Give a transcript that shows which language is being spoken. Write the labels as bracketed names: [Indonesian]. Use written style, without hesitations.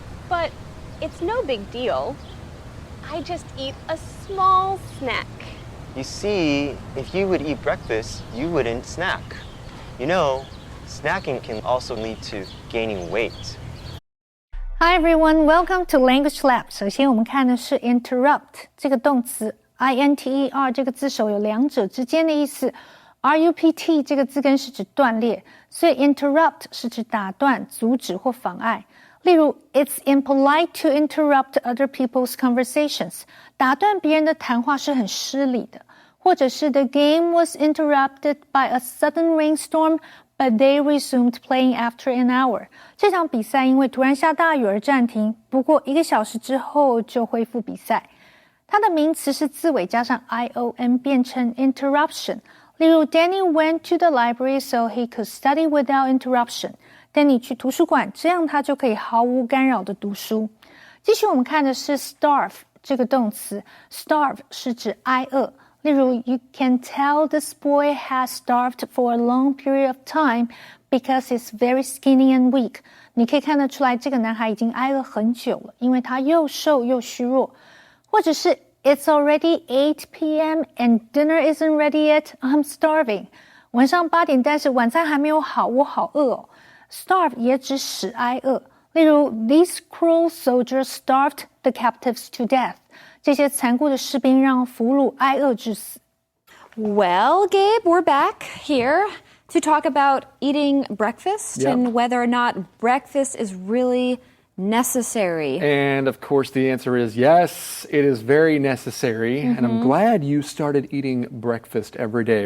[English] But it's no big deal. I just eat a small snack. You see, if you would eat breakfast, you wouldn't snack. You know, snacking can also lead to gaining weight. Hi everyone, welcome to Language Lab. [Chinese] 首先我们看的是 interrupt 这个动词 I-N-T-E-R 这个字首有两者之间的意思 R-U-P-T 这个字根是指断裂，所以 interrupt 是指打断、阻止或妨碍。 [English] 例如 It's impolite to interrupt other people's conversations [Chinese] 打断别人的谈话是很失礼的，或者是 [English] The game was interrupted by a sudden rainstorm But they resumed playing after an hour. [Chinese] 这场比赛因为突然下大雨而暂停，不过1个小时之后就恢复比赛。它的名词是字尾加上 ion 变成 interruption。 [English] 例如 Danny went to the library so he could study without interruption. [Chinese] Danny 去图书馆，这样他就可以毫无干扰的读书。继续我们看的是 starve 这个动词 starve 是指挨饿。 [English] 例如 You can tell this boy has starved for a long period of time because he's very skinny and weak. [Chinese] 你可以看得出来这个男孩已经挨饿很久了，因为他又瘦又虚弱。 [English] 或者是 It's already 8 p.m. and dinner isn't ready yet. I'm starving. [Chinese] 晚上8点，但是晚餐还没有好，我好饿哦。Starve 也指使挨饿。 [English] 例如 These cruel soldiers starved the captives to death. [Chinese] 这些残酷的士兵让俘虏挨饿致死。 [English] Well, Gabe, we're back here to talk about eating breakfast and whether or not breakfast is really necessary. And of course, the answer is yes, it is very necessary. And I'm glad you started eating breakfast every day.